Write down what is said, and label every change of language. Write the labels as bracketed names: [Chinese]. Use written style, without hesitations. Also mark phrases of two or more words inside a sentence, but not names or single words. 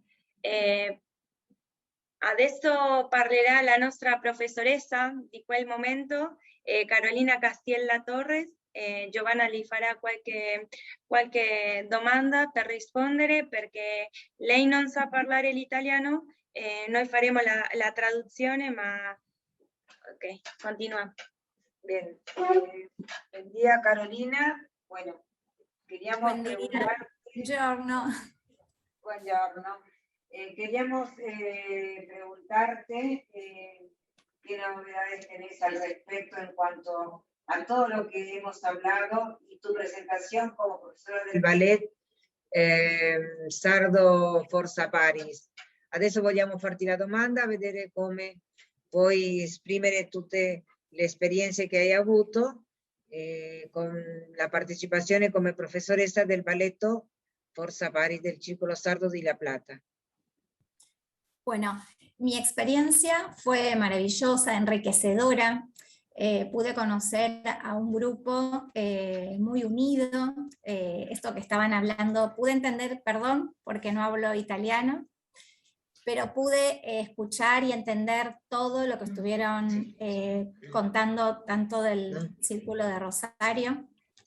[Italian] Adesso parlerà la nostra professoressa di quel momento, Carolina Castiella Torres. Giovanna gli farà qualche domanda per rispondere, perché lei non sa parlare l'italiano. Noi faremo la traduzione, ma ok, continua. [Spanish] Bien. Buen día, Carolina. Bueno, queríamos preguntarte. [Italian] Buongiorno. Buongiorno. [Spanish] Queríamos preguntarte qué novedades tenés al respecto en cuanto a todo lo que hemos hablado y tu presentación como profesora del ballet Sardo Forza Paris. [Italian] Adesso vogliamo farti la domanda, vedere come puoi esprimere tutte le esperienze che hai avuto con la partecipazione come professoressa del balletto Forza Paris del Círculo Sardo di La Plata. [Spanish] Bueno, mi experiencia fue maravillosa, enriquecedora. Pude conocer a un grupo muy unido. Esto que estaban hablando, pude entender, perdón, porque no hablo italiano, pero pude escuchar y entender todo lo que estuvieron contando, tanto del Círculo de Rosario.